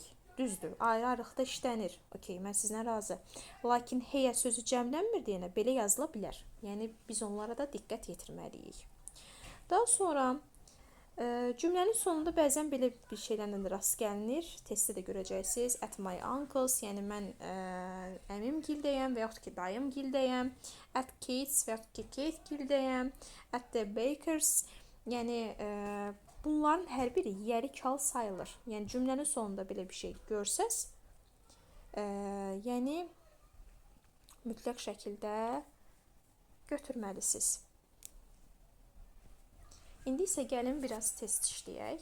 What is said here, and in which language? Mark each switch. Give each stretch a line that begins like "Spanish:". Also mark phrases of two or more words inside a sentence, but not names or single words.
Azerbaijani: Düzdür, ayrı-ayrılıqda işlənir. Okey, mən sizlə razı. Lakin heyə sözü cəmlənmir deyənə belə yazıla bilər. Yəni, biz onlara da diqqət yetirməliyik. Daha sonra cümlənin sonunda bəzən belə bir şeylərlə də rast gəlinir. Testdə də görəcəksiniz.
English: At my uncle's,
Azerbaijani: yəni mən əmim gildəyəm və yaxud ki, dayım gildəyəm.
English: At Kate's
Azerbaijani: və yaxud ki, Kate gildəyəm.
English: At the baker's,
Azerbaijani: yəni bunların hər biri yeri kal sayılır. Yəni cümlənin sonunda belə bir şey görsəz, yəni mütləq şəkildə götürməlisiniz. İndi isə gəlin biraz test işləyək.